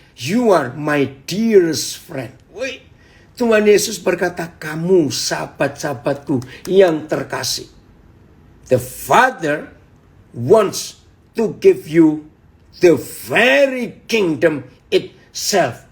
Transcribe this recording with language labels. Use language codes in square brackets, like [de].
[en] You are my dearest friend. [id] Tuhan Yesus berkata, kamu sahabat-sahabatku yang terkasih. [en] The Father wants to give you the very kingdom itself.